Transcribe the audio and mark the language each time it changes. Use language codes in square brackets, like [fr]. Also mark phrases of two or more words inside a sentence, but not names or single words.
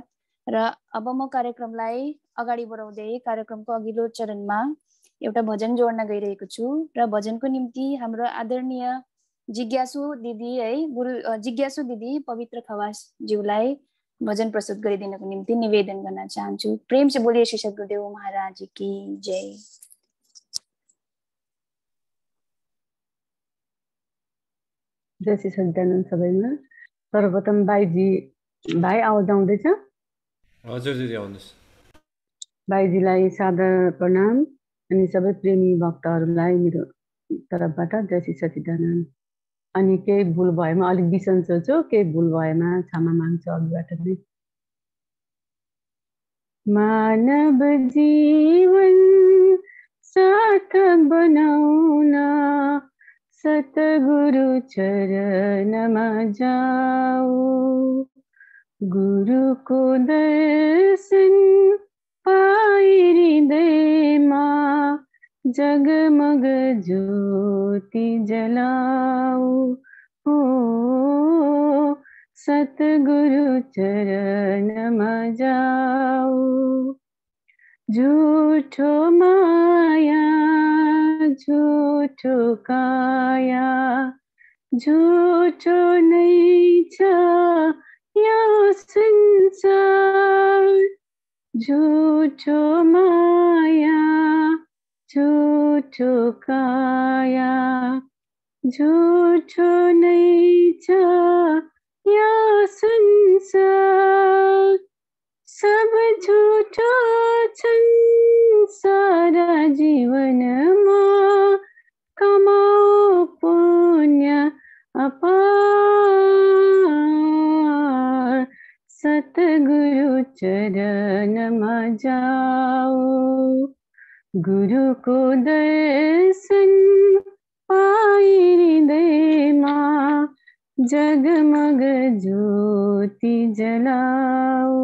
[ne] र अब म कार्यक्रमलाई अगाडि बढाउँदै कार्यक्रमको अघिल्लो चरणमा एउटा भजन जोड्न गइरहेको छु र भजनको निम्ति हाम्रो आदरणीय जिज्ञासु दिदी है, गुरु जिज्ञासु दिदी पवित्र खवास ज्यूलाई भजन प्रस्तुत गरिदिनको निम्ति निवेदन गर्न चाहन्छु। [hi] प्रेम से बोलिए श्री सद्गुरुदेव महाराज की जय। [ne] जय श्री सच्चिदानन्द सबैमा। सर्वप्रथम भाइ आवाज आउँदैछ? हजुर दिदी आउनुहोस्। भाइजीलाई सादर प्रणाम अनि सबै प्रेमी भक्तहरूलाई मेरो तर्फबाट जय श्री सच्चिदानन्द। अनि केही भुल भएमा अलिक बिसन्चो छु, केही भुल भएमा क्षमा माग्छु अघिबाट नै। मानव जीवन सार्थक बनाउन सतगुरु चरणमा जाऊ, गुरुको दर्शन पाई हृदयमा जगमग ज्योति जलाऊ। हो सतगुरु चरणमा जाऊ, झूठो माया झूठो काया झूठो नै छ यो संसार, झूठो माया झूठो काया झूठो नै छ यो संसार, सब झूठो छन् सारा जीवनमा, कमाओ पुण्य अपार, सतगुरु चरणमा जाऊ, गुरुको दर्शन पाई हृदयमा जगमग ज्योति जलाऊ।